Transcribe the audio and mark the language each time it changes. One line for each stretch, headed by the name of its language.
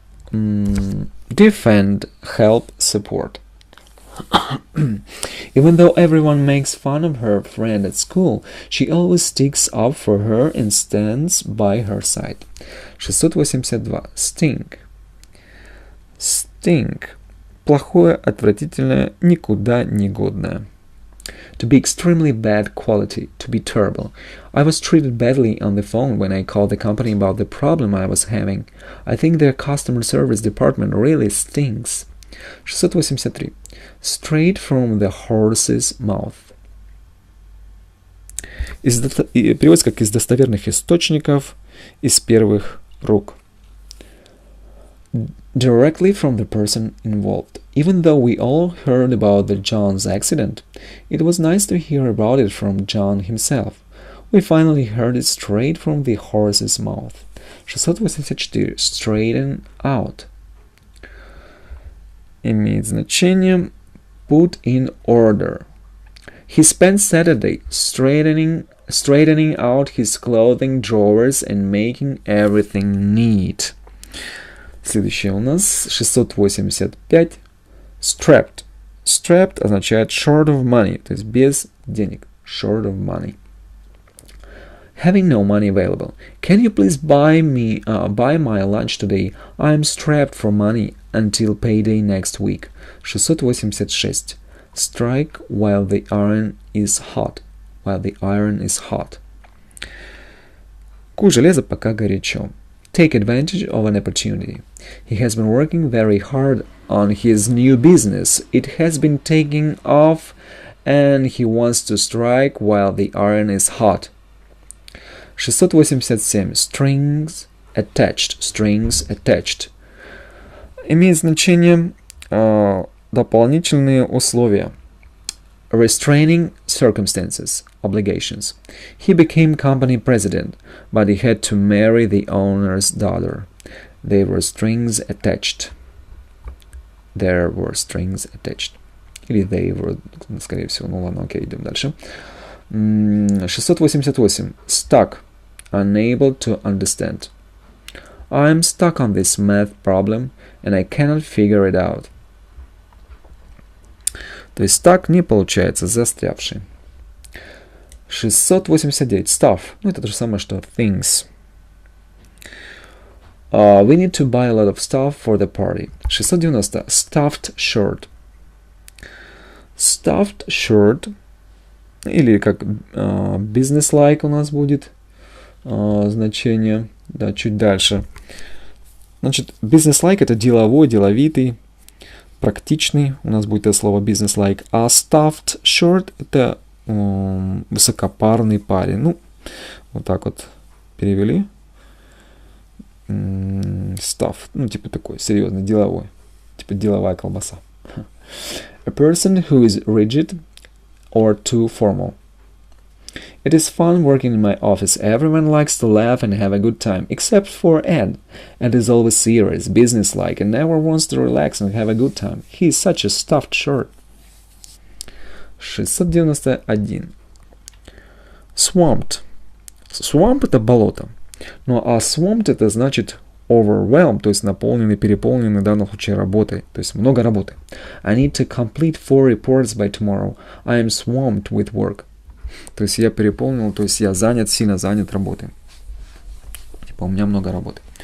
English: Defend, help, support. Even though everyone makes fun of her friend at school, she always sticks up for her and stands by her side. 682. Sting. Sting.
Russian: плохое, отвратительное, никуда не годное.
English: To be extremely bad quality, to be terrible. I was treated badly on the phone when I called the company about the problem I was having. I think their customer service department really stinks. 683. Straight from the horse's mouth.
Russian: Переводится как из достоверных источников, из первых рук.
English: Directly from the person involved. Even though we all heard about the John's accident, it was nice to hear about it from John himself. We finally heard it straight from the horse's mouth. 684. Straighten out.
Russian: Имеет значение
English: put in order. He spent Saturday straightening out his clothing drawers and making everything neat.
Russian: Следующее у нас 685. Strapped. Strapped означает
English: short of money,
Russian: то есть без денег.
English: Short of money. Having no money available. Can you please buy my lunch today? I'm strapped for money until payday next week. 686. Strike while the iron is hot. While the iron is hot.
Russian: Куй железо, пока горячо.
English: Take advantage of an opportunity. He has been working very hard on his new business. It has been taking off and he wants to strike while the iron is hot. 687. Strings attached. Strings attached.
Russian: Имеет значение дополнительные условия.
English: Restraining circumstances, obligations. He became company president, but he had to marry the owner's daughter. There were strings attached. There were strings attached.
Russian: Или
English: they were,
Russian: скорее всего. Ну ладно, окей, идем дальше.
English: 688. Stuck. Unable to understand. I'm stuck on this math problem, and I cannot figure it out.
Russian: То есть так не получается, застрявший.
English: 689. Stuff.
Russian: Ну, это то же самое, что things.
English: We need to buy a lot of stuff for the party. 690. Stuffed shirt. Stuffed shirt.
Russian: Или как business-like у нас будет значение. Да, чуть дальше. Значит, business-like это деловой, деловитый. Практичный, у нас будет это слово business-like, а stuffed shirt это высокопарный парень. Ну, вот так вот перевели. Stuff, ну, типа такой, серьезный, деловой. Типа деловая колбаса.
English: A person who is rigid or too formal. It is fun working in my office. Everyone likes to laugh and have a good time, except for Ed. Ed is always serious, businesslike, and never wants to relax and have a good time. He is such a stuffed shirt. 691. Swamped.
Russian: Swamp это болото. Ну а swamped это значит overwhelmed, то есть наполненный, переполненный в данном случае работой, то есть много работы.
English: I need to complete 4 reports by tomorrow. I am swamped with work.
Russian: То есть я переполнил, то есть я занят, сильно занят работой. Типа у меня много работы.